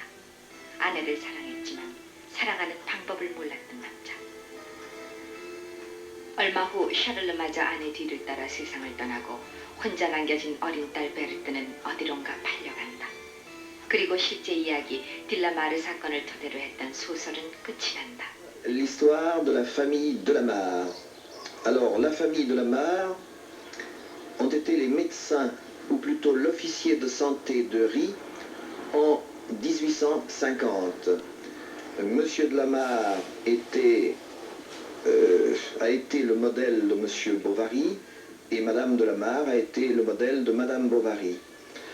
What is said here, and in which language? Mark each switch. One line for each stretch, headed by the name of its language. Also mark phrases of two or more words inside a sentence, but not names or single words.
Korean: 아내를 사랑했지만 사랑하는 방법을 몰랐던 남자. 얼마 후 샤를르마저 아내 뒤를 따라 세상을 떠나고 혼자 남겨진 어린 딸 베르트는 어디론가 팔려간다. 그리고 실제 이야기 딜라마르 사건을 토대로 했던 소설은 끝이 난다.
French: L'histoire de la famille Delamare. Alors, la famille Delamare ont été les médecins, ou plutôt l'officier de santé de Rie, en 1850. Monsieur Delamare a été le modèle de Monsieur Bovary, et Madame Delamare a été le modèle de Madame Bovary.